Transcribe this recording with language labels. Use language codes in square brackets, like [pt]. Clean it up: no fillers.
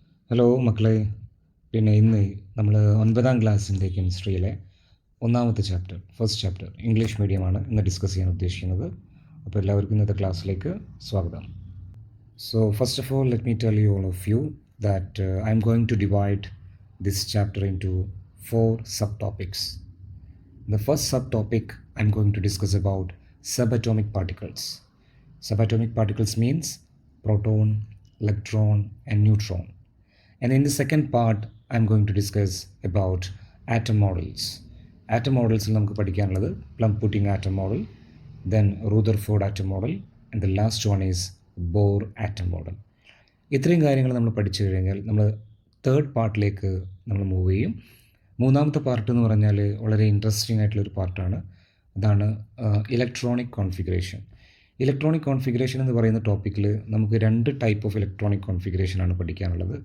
[ml] Hello മക്കളെ, പിന്നെ ഇന്ന് നമ്മൾ 9ാം ക്ലാസ്സിൻ്റെ കെമിസ്ട്രിയിലെ ഒന്നാമത്തെ ഫസ്റ്റ് ചാപ്റ്റർ ഇംഗ്ലീഷ് മീഡിയമാണ് ഇന്ന് ഡിസ്കസ് ചെയ്യാൻ ഉദ്ദേശിക്കുന്നത്. അപ്പോൾ എല്ലാവർക്കും ഇന്നത്തെ ക്ലാസ്സിലേക്ക് സ്വാഗതം. [en] So first of all let me tell you all of you that I am going to divide this chapter into 4 subtopics. The first subtopic I am going to discuss about subatomic particles. Subatomic particles means proton, electron and neutron. And in the second part, I am going to discuss about atom models. Atom models [ml] നമുക്ക് പഠിക്കാനുള്ളത് [en] plum pudding atom model, then Rutherford atom model, and the last one is Bohr atom model. [ml] ഇത്രയും കാര്യങ്ങൾ നമ്മൾ പഠിച്ചു കഴിഞ്ഞാൽ നമ്മൾ third പാർട്ടിലേക്ക് നമ്മൾ move ചെയ്യും. മൂന്നാമത്തെ പാർട്ട് എന്ന് പറഞ്ഞാൽ വളരെ ഇൻട്രസ്റ്റിംഗ് ആയിട്ടുള്ളൊരു പാർട്ടാണ്. അതാണ് ഇലക്ട്രോണിക് കോൺഫിഗറേഷൻ. ഇലക്ട്രോണിക് കോൺഫിഗറേഷൻ എന്ന് പറയുന്ന ടോപ്പിക്കിൽ നമുക്ക് 2 ടൈപ്പ് ഓഫ് ഇലക്ട്രോണിക് കോൺഫിഗറേഷനാണ് പഠിക്കാനുള്ളത്.